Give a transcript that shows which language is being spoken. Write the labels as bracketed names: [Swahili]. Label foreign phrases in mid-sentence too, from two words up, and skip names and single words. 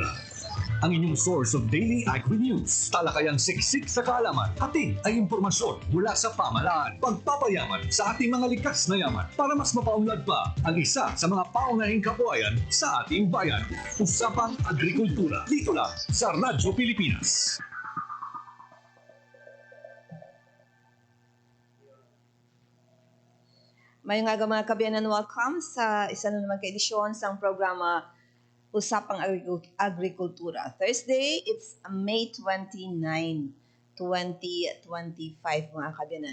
[Filipino] Ang inyong [English] source of daily agri-news. [Filipino] Talakayang siksik sa kaalaman. Hatid ay impormasyon mula sa pamahalaan. Pagpapayaman sa ating mga likas na yaman para mas mapaunlad pa ang isa sa mga paunahing kabuhayan sa ating bayan. Usapang Agrikultura. Dito lang sa Radyo Pilipinas. [Hiligaynon] Mayong aga mga kabiyanan, welcome sa isa na naman kaedisyon sa programa Usapang Agrikultura. [English] Thursday, it's May 29, 2025 [Hiligaynon] mga kabiyanan.